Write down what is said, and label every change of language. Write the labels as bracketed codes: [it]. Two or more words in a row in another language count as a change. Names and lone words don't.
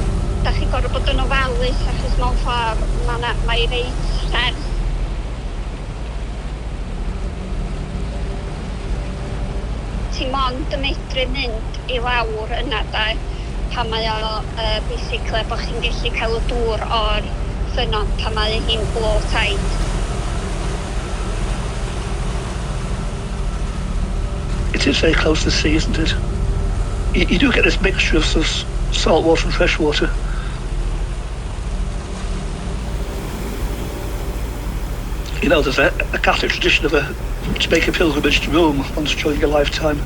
[cy] Da chi gorfod bod yn ofalus achos mewn ffordd mae reit serth. Ti mond yn medru mynd i lawr yna da, pan mae o basically bod chi'n gallu cael y dŵr o'r ffynnon pan mae hi'n [en] low tide. It is very close to the sea, isn't it? You do get this mixture of sort of salt water and fresh water. You know, there's a Catholic tradition of to make a pilgrimage to Rome once during your lifetime.